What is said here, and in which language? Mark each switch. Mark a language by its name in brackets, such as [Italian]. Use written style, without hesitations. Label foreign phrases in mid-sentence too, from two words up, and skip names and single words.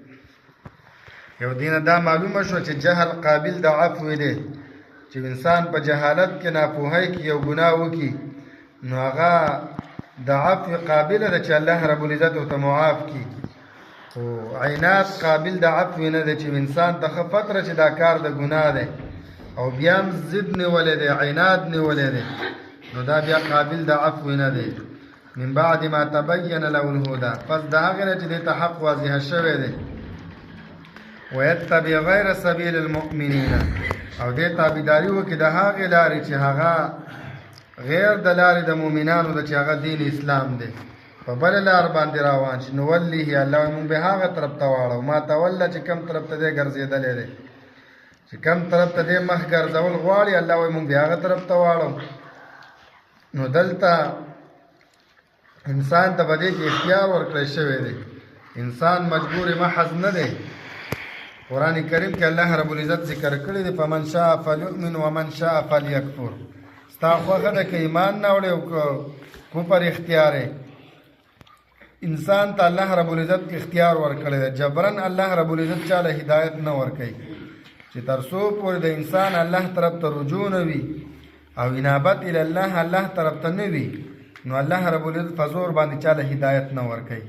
[Pashto] یو دینه دا معلومه شو چې جهل قابل د عفو دی، چې انسان په جهالت کې ناپوهۍ کې یو ګناه وکړي، نو هغه د عفو قابله ده چې الله رب العزت ورته معاف کړي. خو عناد قابل د عفو نه دی، چې انسان ته ښه فتره چې دا کار د ګناه دی او بیا هم ضد نیولی دی، عناد نیولی دی، نو دا بیا قابل د عفو نه دی. [Arabic] من بعد ما تبین له الهدى، [Pashto] پس د هغې نه چې دې ته حق واضحه شوی دی، [Arabic] ویتبع غیر سبیل المؤمنین، [Pashto] او دې تابعداري وکړي د هغې لارې چې هغه غیر د لارې د مؤمنانو ده، چې هغه دین اسلام دی، په بله لار باندې روان شي، نو ولیه الله وایي موږ به هغه طرف ته واړو، ما توله چې کوم طرف ته دی ګرځېدلی دی، چې کوم طرف ته دی مخ ګرځول غواړي، الله وایي موږ به هغه طرف ته واړو. نو دلته انسان ته په دې کې اختیار ورکړی شوی دی، انسان مجبور محض نه دی. قرآن کریم کې الله رب العزت ذکر کړی دی [Arabic] فمن شاء فلیؤمن ومن شاء فلیکفر، [Pashto] ستا خوښه ده که ایمان نه وړې او که کفر اختیار یې. انسان ته الله رب العزت اختیار ورکړی دی، جبرن الله رب العزت چاله هدایت نه ورکوي، چې تر څو پورې د انسان الله طرف ته رجوع نه وي او انابت الی الله طرف ته نه وي، نو الله رب العزت په زور باندې چاله هدایت نه ورکوي.